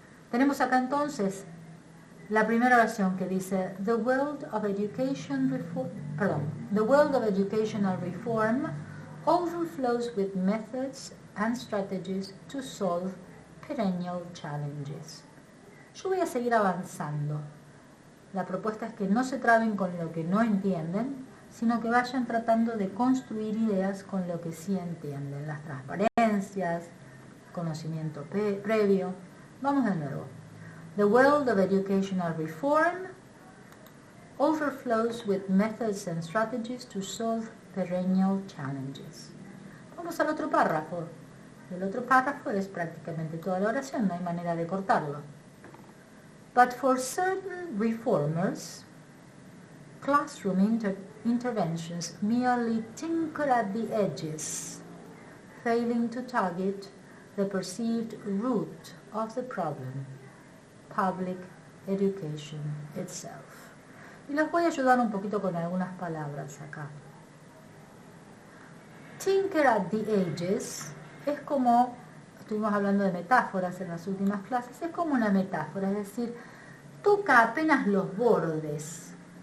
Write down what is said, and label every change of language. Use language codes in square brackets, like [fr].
[es] Tenemos acá entonces la primera oración que dice [en] The world of educational reform overflows with methods and strategies to solve perennial challenges. [es] Yo voy a seguir avanzando. La propuesta es que no se traben con lo que no entienden, sino que vayan tratando de construir ideas con lo que sí entienden. Las transparencias, conocimiento previo. Vamos de nuevo. [en] The world of educational reform overflows with methods and strategies to solve perennial challenges. [es] Vamos al otro párrafo. El otro párrafo es prácticamente toda la oración, no hay manera de cortarlo. [en] But for certain reformers, classroom interventions merely tinker at the edges, failing to target the perceived root of the problem, public education itself. [es] Y les voy a ayudar un poquito con algunas palabras acá. [en] Tinker at the edges [es] es como, estuvimos hablando de metáforas en las últimas clases, es como una metáfora, es decir, toca apenas los bordes.